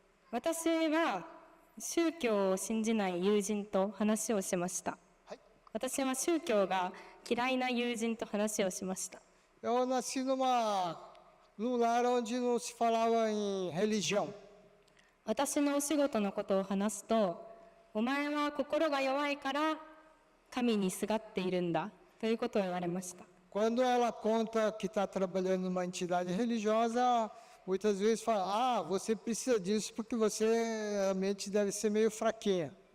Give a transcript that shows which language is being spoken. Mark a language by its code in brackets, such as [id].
[ja] 私は宗教を信じない友人と話をしました。私は宗教が嫌いな友人と話をしました。 [pt] Eu nasci num lar onde não se falava em religião. [ja] 私のお仕事のことを話すと、お前は心が弱いから神にすがっているんだということを言われました。 [pt] Quando ela conta que está trabalhando numa entidade religiosa, muitas vezes fala: ah, você precisa disso porque a mente deve ser meio fraquinha.